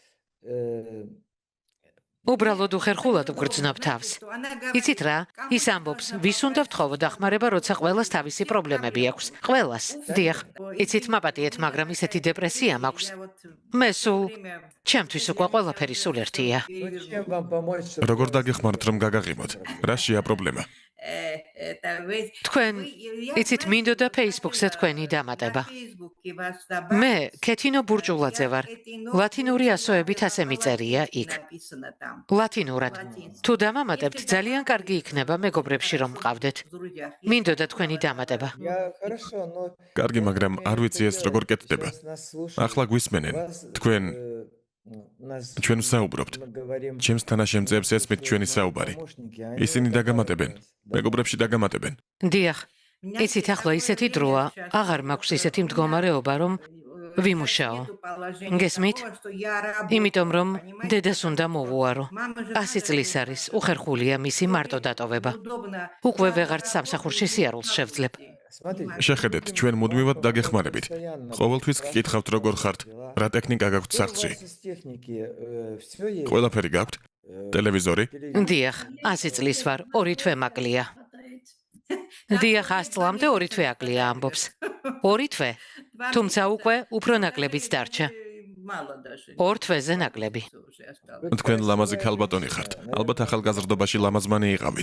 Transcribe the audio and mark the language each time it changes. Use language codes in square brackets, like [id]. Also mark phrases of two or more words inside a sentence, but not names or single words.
[ka] უბრალოდ უხერხულად ვგრძნობ თავს. იცით რა? ის ამბობს, ვის უნდა ვთხოვო დახმარება, როცა ყველას თავისი პრობლემები აქვს. ყველას. დიახ. იცით, მაპატიეთ, მაგრამ ისეთი დეპრესია მაქვს. მე სულ ჩემთვის უკვე ყველაფერი სულ ერთია. [ru] чем вам помочь? чтобы [ka] როგორ [ru] у вас [ka] დაგეხმართ, რომ გაგაღიმოთ? რა შეა პრობლემა? თქვენ იცით, მინდოდა Facebook-ზე თქვენი დამატება. მე ქეთინო ბურჭულაძე ვარ. ლათინური ასოებით ასე მიწერია იქ. ლათინურად. თუ დამამატებთ, ძალიან კარგი იქნება მეგობრებში რომ მყავდეთ. მინდოდა თქვენი დამატება. [ru] Я хорошо, но [ka] კარგი, მაგრამ არ ვიცი ეს როგორ კეთდება. [ru] сейчас нас слушают. [ka] ახლა გვისმენენ. Вас, თქვენ нас ჩვენ ვსაუბრობთ. [ru] мы говорим [ka] ჩემს თანაშემწეებს ესმით ჩვენი საუბარი. [ru] помощники, а они [ka] ისინი вот დაგამატებენ. да. მეგობრებში დაგამატებენ. დიახ. იცით, ახლა ისეთი დროა, აღარ მაქვს ისეთი მდგომარეობა, რომ ვიმუშაო. გესმით? იმიტომ რომ დედას უნდა მოვუარო. 100 წლის არის, უხერხულია მისი მარტო დატოვება. უკვე ვეღარც სამსახურში სიარულს შევძლებ. Смотрите, შეხედეთ, ჩვენ მუდმივად დაგეხმარებით. ყოველთვის გკითხავთ როგორ ხართ, რა ტექნიკა გაქვთ у სახლში. [ru] вас из техники все есть? [ka] ყველაფერი გაქვთ? ტელევიზორი? დიახ, 100 წლის ვარ, 2 თვე მაკლია. დიახ, 100 წლამდე 2 თვე აკლია ამბობს. 2 თვე. თუმცა უკვე უფრო ნაკლებიც დარჩა. 2 თვეზე ნაკლები. თქვენ ლამაზი ქალბატონი ხართ. ალბათ ახალგაზრდობაში ლამაზმანი იყავით.